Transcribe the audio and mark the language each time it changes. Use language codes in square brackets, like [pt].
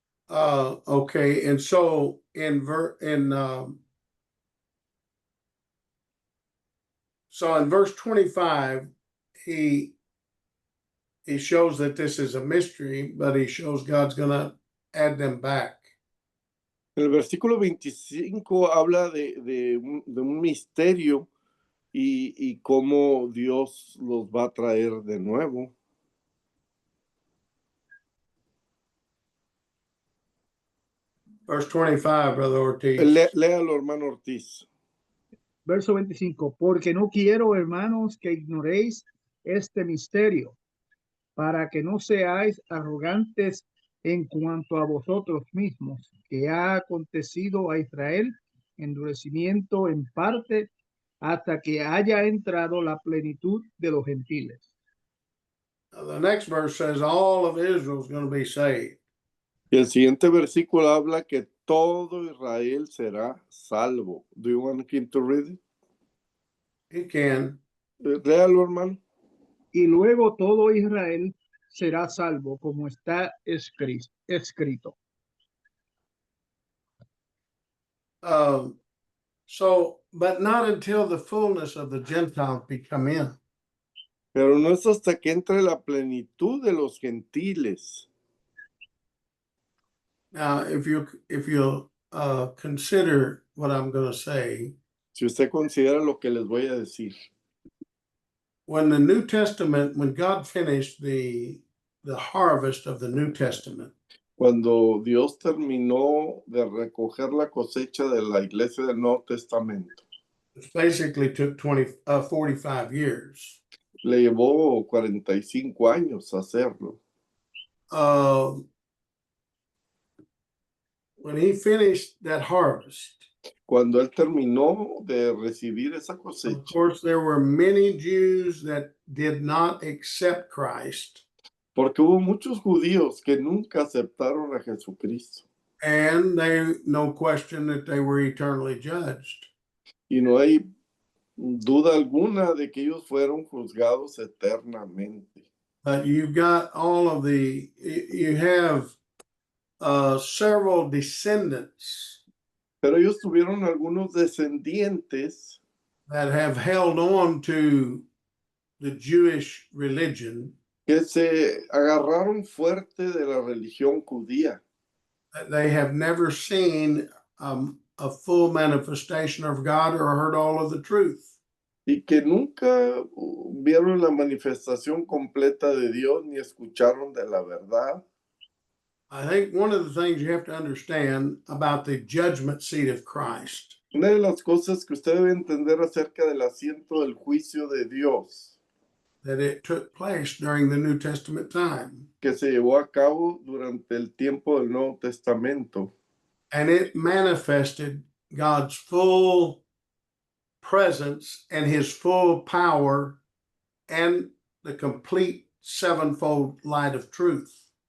[en] Okay, and so so in verse 25, he shows that this is a mystery, but he shows God's going to add them back. [es] El versículo 25 habla de un misterio y cómo Dios los va a traer de nuevo. [en] Verse 25, Brother Ortiz. [es] Léalo, hermano Ortiz. Verso 25. Porque no quiero, hermanos, que ignoréis este misterio, para que no seáis arrogantes en cuanto a vosotros mismos, que ha acontecido a Israel endurecimiento en parte hasta que haya entrado la plenitud de los gentiles. [en] The next verse says all of Israel is going to be saved. [es] Y el siguiente versículo habla que todo Israel será salvo. [en] Do you want him to read it? He can. [es] Léalo, hermano. Y luego todo Israel será salvo, como está escrito. [en] But not until the fullness of the Gentiles come in. [es] Pero no es hasta que entre la plenitud de los gentiles. [en] Now, if you consider what I'm going to say, [es] Si usted considera lo que les voy a decir. [en] When the New Testament, when God finished the harvest of the New Testament, [es] Cuando Dios terminó de recoger la cosecha de la iglesia del Nuevo Testamento, [en] it basically took 45 years. [es] le llevó 45 años hacerlo. [en] When he finished that harvest, [es] Cuando él terminó de recibir esa [en] of [es] cosecha, [en] course, there were many Jews that did not accept Christ, [es] porque hubo muchos judíos que nunca aceptaron a Jesucristo. [en] and no question that they were eternally judged. [es] Y no hay duda alguna de que ellos fueron juzgados eternamente. [en] But you've got you have several descendants [es] Pero ellos tuvieron algunos descendientes [en] that have held on to the Jewish religion. [es] que se agarraron fuerte de la religión judía. [en] They have never seen a a full manifestation of God or heard all of the truth. [es] y que nunca vieron la manifestación completa de Dios ni escucharon de la verdad. [en] I think one of the things you have to understand about the judgment seat of Christ [es] Una de las cosas que usted debe entender acerca del asiento del juicio de Dios, [en] that it took place during the New Testament time, [es] que se llevó a cabo durante el tiempo del Nuevo Testamento, [en] and it manifested God's full presence and his full power and the complete sevenfold light of truth.